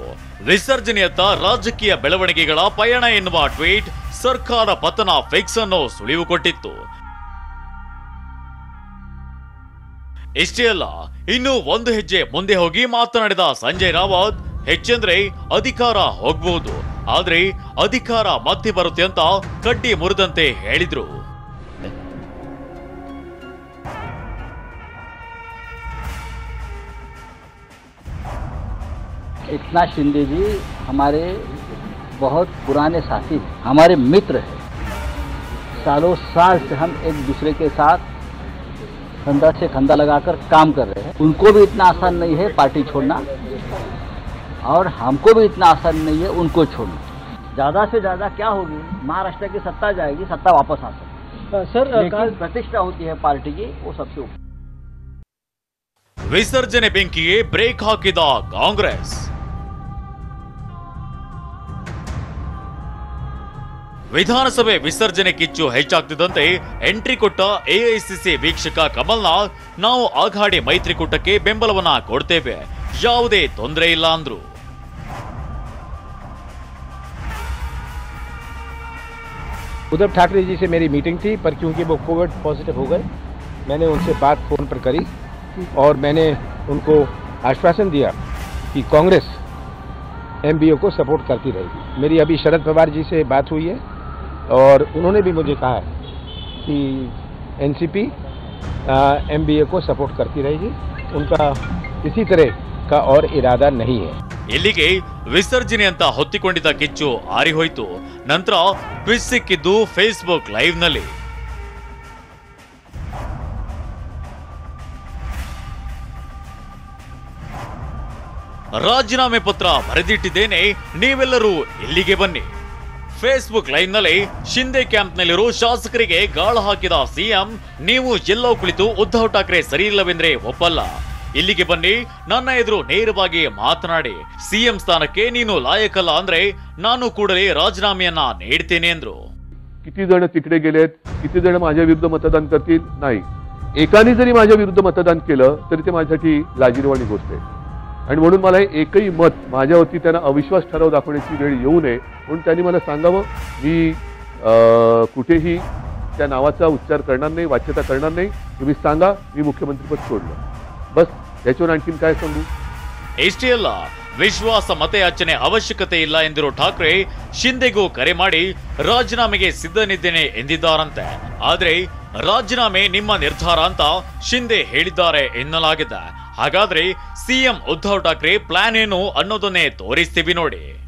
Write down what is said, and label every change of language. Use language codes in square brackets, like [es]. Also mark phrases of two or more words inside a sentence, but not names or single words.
[kn] ವಿಸರ್ಜನೆಯತ್ತ ರಾಜಕೀಯ ಬೆಳವಣಿಗೆಗಳ ಪಯಣ ಎನ್ನುವ ಟ್ವೀಟ್ ಸರ್ಕಾರ ಪತನ ಫಿಕ್ಸ್ ಅನ್ನೋ ಸುಳಿವು ಕೊಟ್ಟಿತ್ತು. ಇಷ್ಟೇ ಅಲ್ಲ, ಇನ್ನು ಒಂದು ಹೆಜ್ಜೆ ಮುಂದೆ ಹೋಗಿ ಮಾತನಾಡಿದ ಸಂಜಯ್ ರಾವತ್, ಹೆಚ್ಚೆಂದ್ರೆ ಅಧಿಕಾರ ಹೋಗ್ಬಹುದು, ಆದ್ರೆ ಅಧಿಕಾರ ಮತ್ತೆ ಬರುತ್ತೆ ಅಂತ ಕಡ್ಡಿ ಮುರಿದಂತೆ ಹೇಳಿದ್ರು. [hi] एकनाथ शिंदे जी हमारे बहुत पुराने साथी, हमारे मित्र हैं। सालों साल से हम एक दूसरे के साथ कंधा से कंधा लगाकर काम कर रहे हैं। उनको भी इतना आसान नहीं है पार्टी छोड़ना, और हमको भी इतना आसान नहीं है उनको छोड़ना। ज़्यादा से ज़्यादा क्या होगी, महाराष्ट्र की सत्ता जाएगी, सत्ता वापस आ सकती सर, लेकिन प्रतिष्ठा होती है पार्टी की, वो सबसे ऊपर। [kn] ವಿಸರ್ಜನೆ ಬೆಂಕಿಗೆ ಬ್ರೇಕ್ ಹಾಕಿದ ಕಾಂಗ್ರೆಸ್. ವಿಧಾನಸಭೆ ವಿಸರ್ಜನೆ ಕಿಚ್ಚು ಹೆಚ್ಚಾಗ್ತಿದ್ದಂತೆ ಎಂಟ್ರಿ ಕೊಟ್ಟ ಎಐಸಿಸಿ ವೀಕ್ಷಕ ಕಮಲ್ನಾಥ್, ನಾವು ಅಘಾಡಿ ಮೈತ್ರಿಕೂಟಕ್ಕೆ ಬೆಂಬಲವನ್ನ ಕೊಡ್ತೇವೆ, ಯಾವುದೇ ತೊಂದರೆ ಇಲ್ಲ ಅಂದ್ರು. [hi] उद्धव ठाकरे जी से मेरी मीटिंग थी, पर क्योंकि वो [en] COVID positive [hi] हो गए, मैंने उनसे बात फ़ोन पर करी और मैंने उनको आश्वासन दिया कि कांग्रेस एमबीओ को सपोर्ट करती रहेगी। मेरी अभी शरद पवार जी से बात हुई है और उन्होंने भी मुझे कहा है कि एनसीपी एमबीओ को सपोर्ट करती रहेगी, उनका किसी तरह का और इरादा नहीं है. [kn] ಇಲ್ಲಿಗೆ ವಿಸರ್ಜನೆ ಅಂತ ಹೊತ್ತಿಕೊಂಡಿದ್ದ ಕಿಚ್ಚು ಆರಿಹೋಯ್ತು. ನಂತರ ಟ್ವಿಸ್ಟ್ ಸಿಕ್ಕಿದ್ದು ಫೇಸ್ಬುಕ್ ಲೈವ್ ನಲ್ಲಿ. ರಾಜೀನಾಮೆ ಪತ್ರ ಬರೆದಿಟ್ಟಿದ್ದೇನೆ, ನೀವೆಲ್ಲರೂ ಇಲ್ಲಿಗೆ ಬನ್ನಿ. ಫೇಸ್ಬುಕ್ ಲೈವ್ ನಲ್ಲಿ ಶಿಂದೆ ಕ್ಯಾಂಪ್ನಲ್ಲಿರೋ ಶಾಸಕರಿಗೆ ಗಾಳ ಹಾಕಿದ ಸಿಎಂ, ನೀವು ಎಲ್ಲೋ ಕುಳಿತು ಉದ್ಧವ್ ಠಾಕ್ರೆ ಸರಿ ಇಲ್ಲವೆಂದ್ರೆ ಒಪ್ಪಲ್ಲ, ಇಲ್ಲಿಗೆ ಬನ್ನಿ, ನನ್ನ ಎದುರು ನೇರವಾಗಿ ಮಾತನಾಡಿ, ಸಿಎಂ ಸ್ಥಾನಕ್ಕೆ ನೀನು ಲಾಯಕಲ್ಲ ಅಂದ್ರೆ ನಾನು ಕೂಡಲೇ ರಾಜೀನಾಮೆಯನ್ನ ನೀಡ್ತೇನೆ ಎಂದ್ರು. [mr] किती जण तिकडे गेलेत, किती जण माझ्या विरुद्ध मतदान करतील? नाही. एकाने जरी माझ्या विरुद्ध मतदान केलं तरी ते माझ्यासाठी लाजिरवाणी गोष्ट आहे. आणि म्हणून मला एकही मत माझ्यावरती त्यांना अविश्वास ठराव दाखवण्याची वेळ येऊ नये म्हणून त्यांनी मला सांगावं. मी कुठेही त्या नावाचा उच्चार करणार नाही, वाच्यता करणार नाही. तुम्ही सांगा मी मुख्यमंत्रीपद सोडलं, बस. याच्यावर आणखीन काय सांगू? [kn] ಇಷ್ಟೇ ಅಲ್ಲ, ವಿಶ್ವಾಸ ಮತಯಾಚನೆ ಅವಶ್ಯಕತೆ ಇಲ್ಲ ಎಂದಿರೋ ಠಾಕ್ರೆ ಶಿಂದೆಗೂ ಕರೆ ಮಾಡಿ ರಾಜೀನಾಮೆಗೆ ಸಿದ್ಧನಿದ್ದೇನೆ ಎಂದಿದ್ದಾರಂತೆ. ಆದ್ರೆ ರಾಜೀನಾಮೆ ನಿಮ್ಮ ನಿರ್ಧಾರ ಅಂತ ಶಿಂದೆ ಹೇಳಿದ್ದಾರೆ ಎನ್ನಲಾಗಿದೆ. ಹಾಗಾದ್ರೆ ಸಿಎಂ ಉದ್ಧವ್ ಠಾಕ್ರೆ ಪ್ಲಾನ್ ಏನು ಅನ್ನೋದನ್ನೇ ತೋರಿಸ್ತೀವಿ ನೋಡಿ.